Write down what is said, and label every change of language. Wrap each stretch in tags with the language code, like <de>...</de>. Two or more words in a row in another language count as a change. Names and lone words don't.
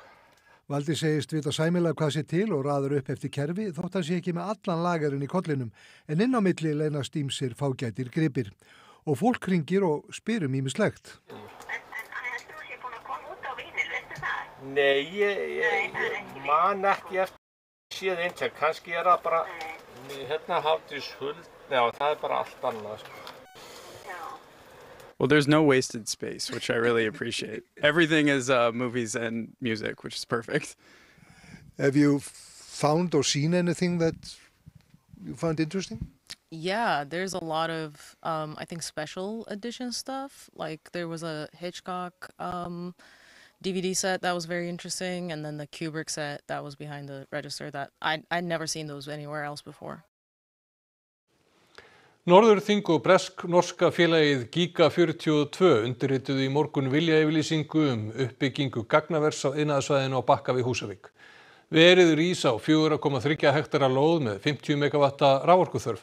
<is>Valdi segist vita sæmilega hvað sé til og raður upp eftir kerfi þótt hann sé ekki með allan lagarinn í kollinum en inn á milli leynast ýmsir fágætir gripir. Og fólk hringir og spyr ýmislegt. Þú sé búin að koma út á vínil, veistu það? Nei, ég man ekki eftir séð einhvern. Kannski er það bara, hérna Hafdís Huld, já það er bara allt annað sko.</is> <en>Well, there's no wasted space, which I really appreciate. Everything is movies and music, which is perfect. Have you found or seen anything that you found interesting? Yeah, there's a lot of, I think, special edition stuff. Like there was a Hitchcock DVD set that was very interesting, and then the Kubrick set that was behind the register that I'd never seen those anywhere else before.</en> <is>Norðurþing og bresk-norska félagið Giga 42 undirrituðu í morgun viljayfirlýsingu uppbyggingu gagnavers á iðnaðarsvæðinu á Bakka við Húsavík. Verið rís á 4,3 hektara lóð með 50 megavatta raforkuþörf.</is>